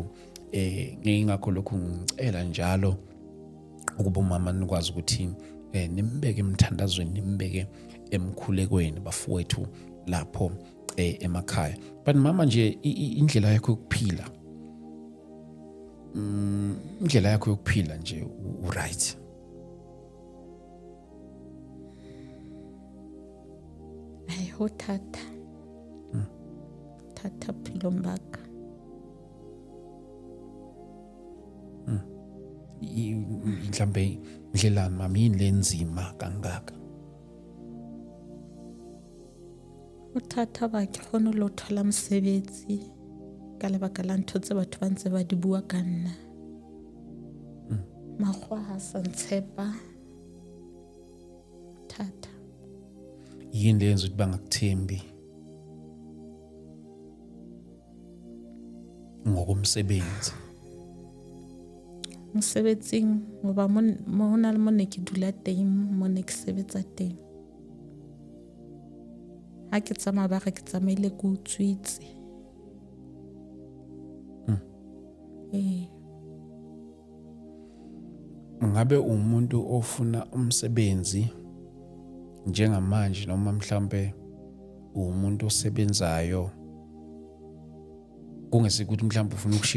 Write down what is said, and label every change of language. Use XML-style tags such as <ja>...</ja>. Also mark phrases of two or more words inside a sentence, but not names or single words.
<zu>Ngingakho lokhu ngicela njalo ukuba umama nikwazi ukuthi nimbeke emthandazweni, nimbeke emkhulekweni bafowethu lapho emakhaya. But mama nje indlela yakho yokuphila, indlela yakho yokuphila nje right.</zu> <st>Ho thata phelong baka.</st> <zu>Mhlambe indlela mama yini lenzima kangaka?</zu> <st>Ho thata ba ke khona lo thola mosebetsi ka lebaka la ntho tse batho ba ntse ba di bua ka nna. Makgwa ha sa ntshepa thata.</st> <zu>Yini lenza ukuthi bangakuthembi ngokomsebenzi?</zu> <st>Mosebetsing ngoba mo hona le mone ke dula teng, mone ke sebetsa teng. Ha ke tsamaya ba re ke tsamaile ke utswitse.</st> <zu>Ngabe umuntu ofuna umsebenzi njengamanje noma mhlambe umuntu osebenzayo kungesikuthi mhlambe ufuna ukushiya</zu>